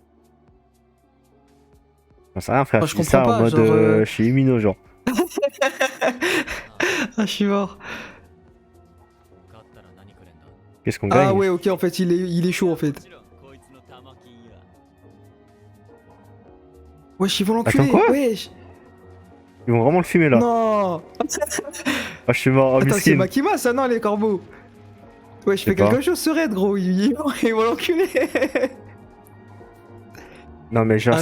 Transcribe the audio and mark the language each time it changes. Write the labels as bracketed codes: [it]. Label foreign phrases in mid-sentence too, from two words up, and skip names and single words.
[fr] J'en sais rien, frère. Moi, je je dis ça comprends en pas, mode genre, chez Umino, genre. Ah, je suis mort. [ja] 勝ったら何くれんだ [fr] Qu'est-ce qu'on gagne? Ah ouais, ok, en fait, il est chaud, en fait. [ja] もちろんこいつの玉金や [fr] Wesh, ils vont l'enculer. Attends, quoi? Wesh. Ils vont vraiment le fumer, là. Non. Ah, je suis mort. Oh, Attends, c'est miskin. Makima, ça, non, les corbeaux. Ouais, je sais fais pas. quelque chose, ce raid, gros. Ils vont l'enculer. Non, mais genre,